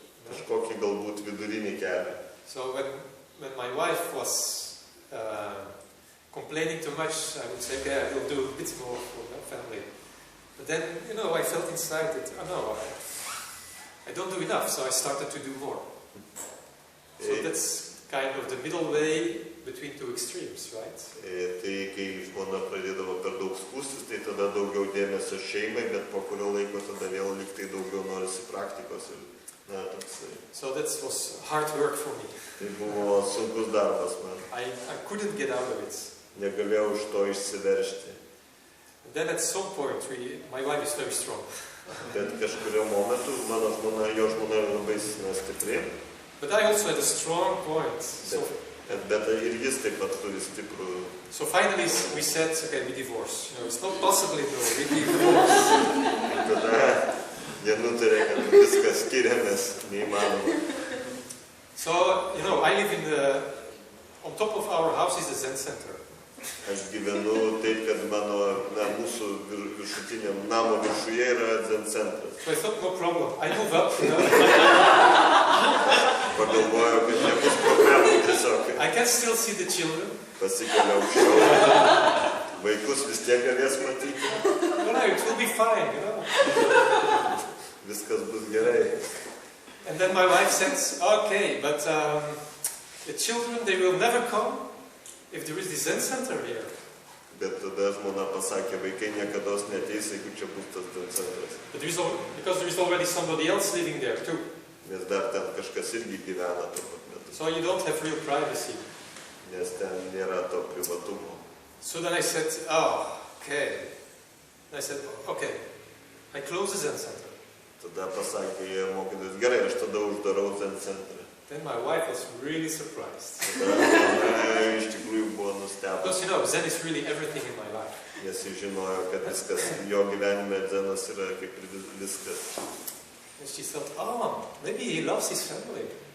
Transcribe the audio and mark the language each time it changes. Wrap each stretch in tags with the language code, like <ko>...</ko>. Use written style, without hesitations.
<lt>Kažkokį galbūt vidurinį kelią.</lt> <en>So when my wife was complaining too much, I would say, okay, I will do a bit more for my family. But then, I felt inside that, I don't do enough, so I started to do more. So that's kind of the middle way between two extremes, right?</en> <lt>Tai kai žmona pradėdavo per daug skūstis, tai tada daugiau dėmesio šeimai, bet po kurio laiko tada vėl lyg tai daugiau norisi praktikos.</lt> <en>So that was hard work for me.</en> <lt>Tai buvo sunkus darbas man.</lt> <en>I couldn't get out of it.</en> <lt>Negalėjau iš to išsiveržti.</lt> <en>And then at some point, my wife is very strong.</en> <lt>Bet kažkurio momentu jo žmona yra labai stipri.</lt> <en>But I also had a strong point.</en> <lt>Bet ir jis taip pat turi stiprų.</lt> <en>So finally we said, okay, we divorce. It's not possible, we divorce.</en> <lt>Tada jie nutarė, kad viskas skiriamės, neįmanoma.</lt> <en>So, I live on top of our house is a Zen center.</en> <lt>Aš gyvenu taip, kad mūsų viršutiniam namo viršuje yra Zen centras.</lt> <en>So I thought, no problem. I move up, you know.</en> <lt>Pagalvojau, kad nebus problemų tiesiog.</lt> <en>I can still see the children.</en> <lt>Pasikelia aukščiau. Vaikus vis tiek galės matyti.</lt> <en>No, it will be fine, you know.</en> <lt>Viskas bus gerai.</lt> <en>And then my wife says, okay, but the children, they will never come if there is the Zen center here.</en> <lt>Bet tada žmona pasakė, vaikai niekados neteis, jeigu čia bus tas Zen centras.</lt> <en>But because there is already somebody else living there too.</en> <lt>Nes dar ten kažkas irgi gyvena tuo pat metu.</lt> <en>So you don't have real privacy.</en> <lt>Nes ten nėra to privatumo.</lt> <en>So then I said, oh, okay. And I said, okay, I close the Zen center.</en> <lt>Tada pasakė mokytojas, gerai, aš tada uždarau Zen centrą.</lt> <en>Then my wife was really surprised.</en> <lt>Tada iš tikrųjų buvo nustebęs.</lt> <en>Because you know, Zen is really everything in my life.</en> <lt>Nes jis žinojo, kad viskas jo gyvenime Zenas yra kaip ir viskas.</lt> <en>And she thought, oh, maybe he loves his family.</en>